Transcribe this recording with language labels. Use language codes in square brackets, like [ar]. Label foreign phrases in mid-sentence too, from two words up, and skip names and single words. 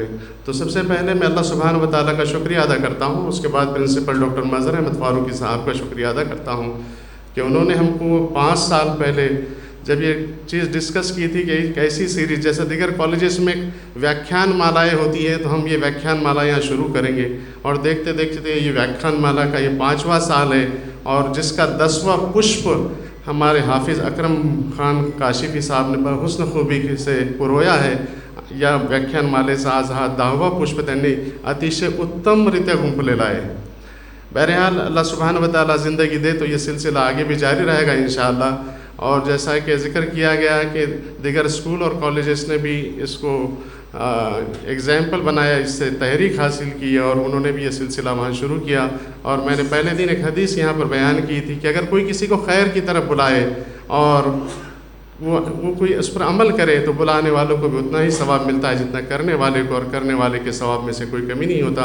[ur] تو سب سے پہلے میں اللہ سبحانہ و تعالیٰ کا شکریہ ادا کرتا ہوں, اس کے بعد پرنسپل ڈاکٹر مظہر احمد فاروقی صاحب کا شکریہ ادا کرتا ہوں کہ انہوں نے ہم کو 5 سال پہلے جب یہ چیز ڈسکس کی تھی کہ ایک ایسی سیریز جیسے دیگر کالجز میں ویاکھیان مالائیں ہوتی ہے تو ہم یہ ویاکھیان مالا یہاں شروع کریں گے, اور دیکھتے دیکھتے یہ ویاکھیان مالا کا یہ 5واں سال ہے اور جس کا 10واں پشپ ہمارے حافظ اکرم خان کاشفی صاحب نے حسن خوبی سے پرویا ہے. [mr] یا व्याख्यान मालेचा आज हा 10वा पुष्प त्यांनी अतिशय उत्तमरित्या गुंफलेला आहे. [ur] بہرحال اللہ سبحانہ و تعالیٰ زندگی دے تو یہ سلسلہ آگے بھی جاری رہے گا ان شاء اللہ. اور جیسا کہ ذکر کیا گیا کہ دیگر اسکول اور کالجز نے بھی اس کو ایگزامپل بنایا, اس سے تحریک حاصل کی اور انہوں نے بھی یہ سلسلہ وہاں شروع کیا. اور میں نے پہلے دن ایک حدیث یہاں پر بیان کی تھی کہ اگر کوئی کسی کو خیر کی طرف بلائے اور وہ کوئی اس پر عمل کرے تو بلانے والوں کو بھی اتنا ہی ثواب ملتا ہے جتنا کرنے والے کو، اور کرنے والے کے ثواب میں سے کوئی کمی نہیں ہوتا۔